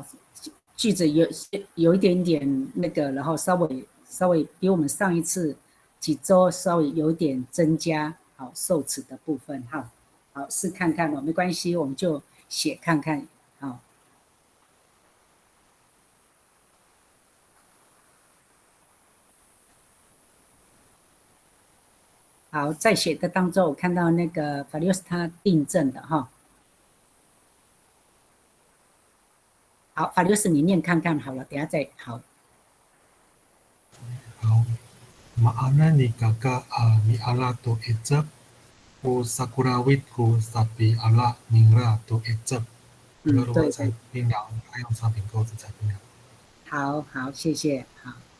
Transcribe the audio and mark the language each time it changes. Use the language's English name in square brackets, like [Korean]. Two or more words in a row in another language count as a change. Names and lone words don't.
[Chinese] 句子有一点点那个，然后稍微比我们上一次几周稍微有点增加，好，受词的部分，好试看看哦，没关系，我们就写看看，好，在写的当中，我看到那个法律是他订正的哈。好，法律是你念看看好了，等下再好。 [Amis] 好 ，Maana ni kakak ni ala tu icap, u sakurawit ku sapi ala ningra tu icap。 [Chinese] 如果采槟榔，还用长柄钩子采槟榔。好，谢谢，好。